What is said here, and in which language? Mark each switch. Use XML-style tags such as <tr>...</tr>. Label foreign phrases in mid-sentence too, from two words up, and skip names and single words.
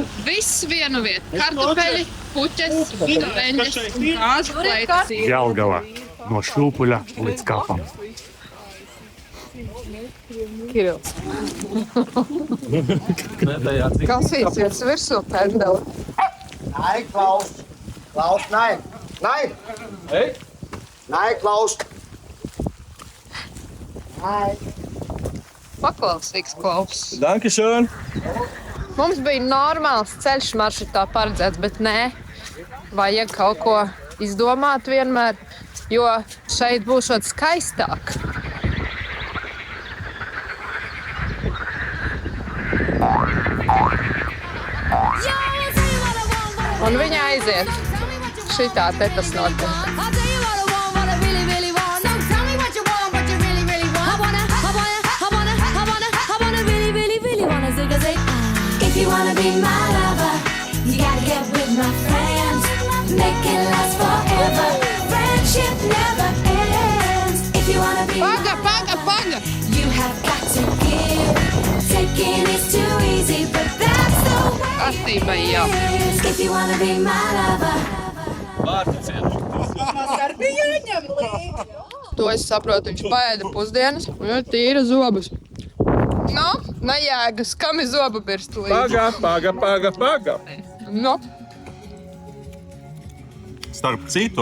<lv>Viss vienu vietu. Kartupeļi, puķes, veņas un kāzu kleitas. Jelgava. No šūpuļa līdz kapam. Kirils. Kasīts ir virsū pendeli.</lv> <de>Nein, Klaus! Klaus, nein! Nein! Ei? Nein, Klaus!</de> <lv>Paklausīgs Klaus.</lv> <de>Dankeschön.</de> <lv>Mums bija normāls ceļš maršrutā paredzēts, bet nē. Vajag kaut ko izdomāt vienmēr, jo šeit būšot skaistāk. Un viņa aiziet. Šitā te tas notiek.</lv> <en>If you wanna be my lover, you gotta get with my friends. Make it last forever. Friendship never ends. If you wanna be</en> <lv>Paga!</lv> <en>you have got to give. Taking is too easy, but that's the way</en> <lv>Kārtībai jau.</lv> <en>it is. If you wanna be my lover.</en> <lv>Vakar bija jāņem līdzi. To es saprotu, viņš paēda pusdienas un ir tīra zobus. Nu, Nejēgas, kam ir zobu pirstu Paga. Nu, Starp citu,</lv>